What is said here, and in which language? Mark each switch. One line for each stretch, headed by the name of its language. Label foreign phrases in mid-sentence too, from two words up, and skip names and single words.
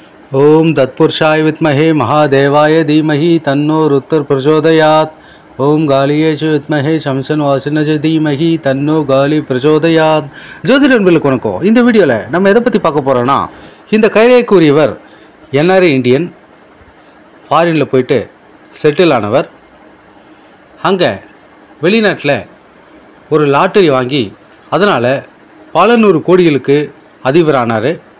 Sanskrit: ओम तत्पुरुषाय विद्महे महादेवाय धीमहि तन्नो रुद्र प्रचोदयात्। ओम गालिये च विद्महे शमशनवासिने च धीमहि तन्नो गाली प्रचोदयात्।
Tamil: ஜோதிட நண்பர்களுக்கு வணக்கம். இந்த வீடியோவில் நம்ம எதை பற்றி பார்க்க போகிறோன்னா, இந்த கைரேகைக்குரியவர்
English: NRI Indian,
Tamil: ஃபாரினில் போயிட்டு செட்டில் ஆனவர். அங்கே வெளிநாட்டில் ஒரு லாட்டரி வாங்கி அதனால் பல நூறு கோடிகளுக்கு அதிபரானார்.